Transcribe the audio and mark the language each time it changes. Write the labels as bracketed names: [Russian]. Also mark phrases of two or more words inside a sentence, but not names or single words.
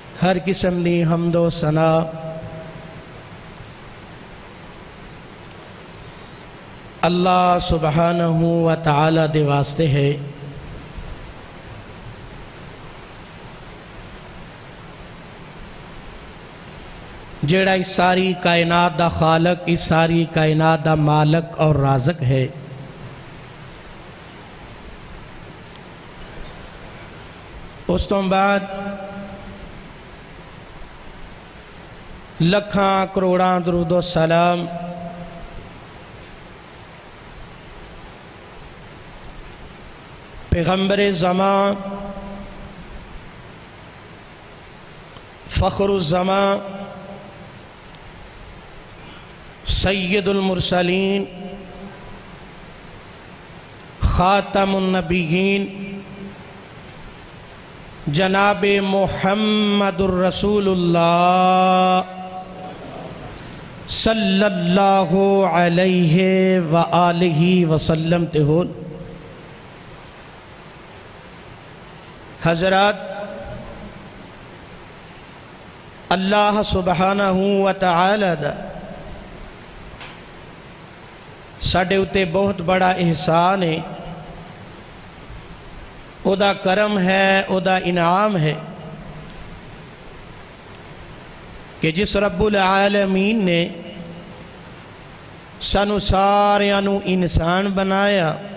[Punjabi] ہر قسم دی حمد و ثنا [Arabic] اللہ سبحانہ و تعالی [Punjabi] دے واسطے ہے جیڑا اس ساری کائنات دا خالق، اس ساری کائنات دا مالک اور رازق ہے۔ اس تو بعد لکھاں کروڑاں درود و سلام پیغمبر زمان، فخر الزمان، سید المرسلین، خاتم النبیین، جناب محمد الرسول اللہ [Arabic] صلی اللہ علیہ وآلہ وسلم [Punjabi] تے ہون۔ حضرات، [Arabic] اللہ سبحانہ و تعالی [Punjabi] دا ساڈے اتے بہت بڑا احسان ہے، او دا کرم ہے، او دا انعام ہے کہ جس رب العالمین نے سانو ساریانو انسان بنایا،